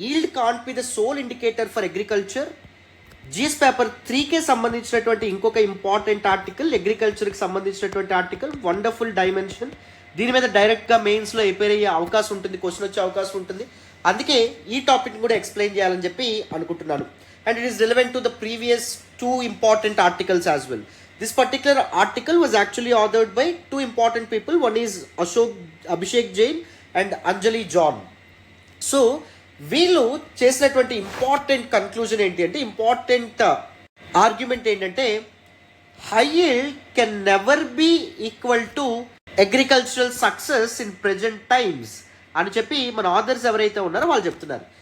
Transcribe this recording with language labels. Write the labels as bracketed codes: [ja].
[en] Yield can't be the sole indicator for agriculture. [te] GS paper 3కే సంబంధించినటువంటి ఇంకొక important article, అగ్రికల్చర్కి సంబంధించినటువంటి article. Wonderful dimension. దీని మీద డైరెక్ట్గా మెయిన్స్లో ఎపేర్ అయ్యే అవకాశం ఉంటుంది, క్వశ్చన్ వచ్చే అవకాశం ఉంటుంది. అందుకే ఈ టాపిక్ కూడా ఎక్స్ప్లెయిన్ చేయాలని చెప్పి అనుకుంటున్నాను. [en] And it is relevant to the previous 2 important articles as well. This particular article was actually authored by 2 important people. One is Abhishek Jain and Anjali John. [te] So వీళ్ళు చేసినటువంటి ఇంపార్టెంట్ కన్క్లూజన్ ఏంటి అంటే, important argument ఏంటంటే, [en] high yield can never be equal to agricultural success in present times [te] అని చెప్పి మన authors ఎవరైతే ఉన్నారో వాళ్ళు చెప్తున్నారు.